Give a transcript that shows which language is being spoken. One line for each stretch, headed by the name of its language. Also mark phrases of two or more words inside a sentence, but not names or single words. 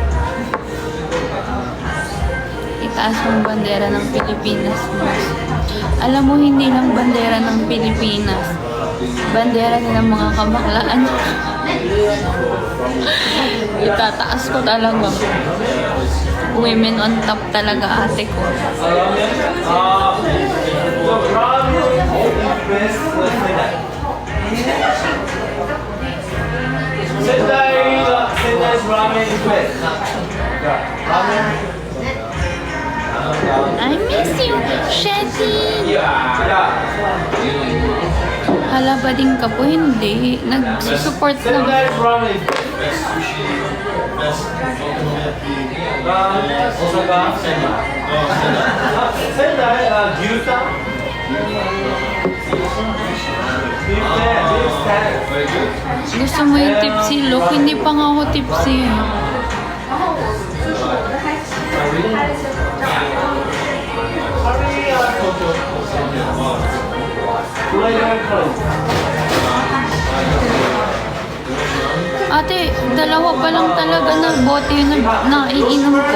Filipino: Itaas yung bandera ng Pilipinas mo. Alam mo, hindi lang bandera ng Pilipinas. Bandera din ng mga kabaklaan. Itataas ko talaga.
English: Women on top
Filipino: talaga, ate ko.
English: Sendai's ramen is best. Ramen. I miss you, Shetty! Yeah.
Filipino: Hala ba din ka po? Hindi. Nag-support na.
English: Sendai's ramen is best sushi. Best ramen. Osaka. Sendai. Gyutan. Very good.
Filipino: Gusto mo yung
English: tipsy look?
Filipino: Hindi pa nga ako tipsy. Ate, dalawa pa lang talaga na bote yung naiinom ko.